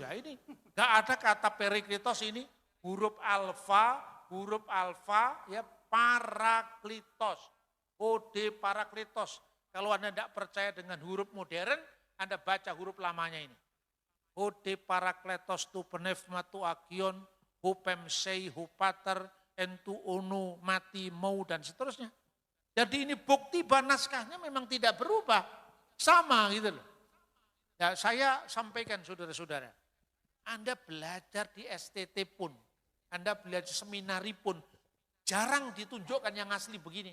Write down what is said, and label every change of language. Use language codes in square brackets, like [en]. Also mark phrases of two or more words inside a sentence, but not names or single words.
[id] Ya ini gak ada kata perikletos ini huruf alfa ya parakletos. [el] Ὁ δὲ παράκλητος. [id] Kalau Anda tidak percaya dengan huruf modern, Anda baca huruf lamanya ini. [el] Ὁ δὲ παράκλητος τὸ πνεῦμα τὸ ἅγιον, ὃ πέμψει ὁ πατὴρ, ἐν τῷ ὀνόματί μου [id] dan seterusnya. Jadi ini bukti bahwa naskahnya memang tidak berubah. Sama gitu loh. Ya, saya sampaikan saudara-saudara. Anda belajar di STT pun, Anda belajar seminari pun, jarang ditunjukkan yang asli begini.